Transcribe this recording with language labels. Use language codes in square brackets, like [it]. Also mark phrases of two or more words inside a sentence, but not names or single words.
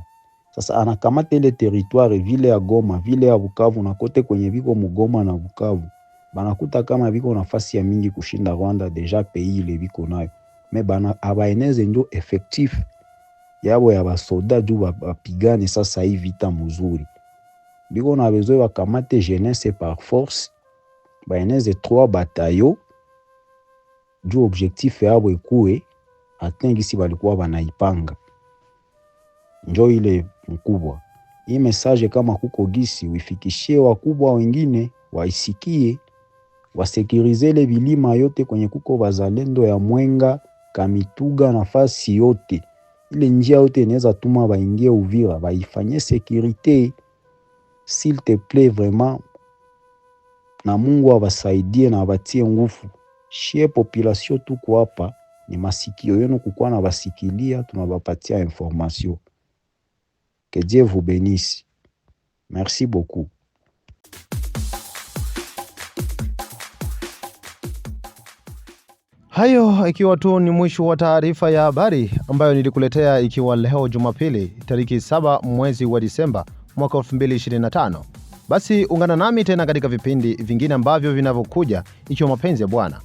[sw] Sasa anakamata ile territoire vile ya Goma, vile ya Bukavu na kote kwenye biko Mgoma na Bukavu. Banakuta kama biko nafasi ya mingi kushinda Rwanda, [fr] deja pays [sw] ile biko nayo. Me bana abaeneze njo effectif yabo ya basoda juu bapigane sasa hii vita mzuri. Biko na besoin bakamate jeunesse [fr] par force, [sw] baeneze 3 bataillons juu objectif yabo ikuwe atengisi balikuwa banaipanga. Njo ile mkubwa. Hii message kama kuko gisi uifikishie wakubwa wengine waisikie, wasekirize le bilima yote kwenye kuko bazalendo ya Mwenga, Kamituga, nafasi yote. Ile njia yote inaweza tuma baingie Uvira, baifanye sécurité [fr] s'il te plaît vraiment. [sw] Na Mungu abasaidie na abatie nguvu. Shie population tuko hapa ni masikio yenu kukua na basikilia, tunabapatia information. [fr] Que Dieu vous bénisse. Merci beaucoup. [sw] Hayo ikiwa tu ni mwisho wa taarifa ya habari ambayo nilikuletea ikiwa leo Jumapili tariki 7 mwezi wa Disemba mwaka 2025. Basi ungana nami tena katika vipindi vingine ambavyo vinavyokuja ikiwa mapenzi ya Bwana.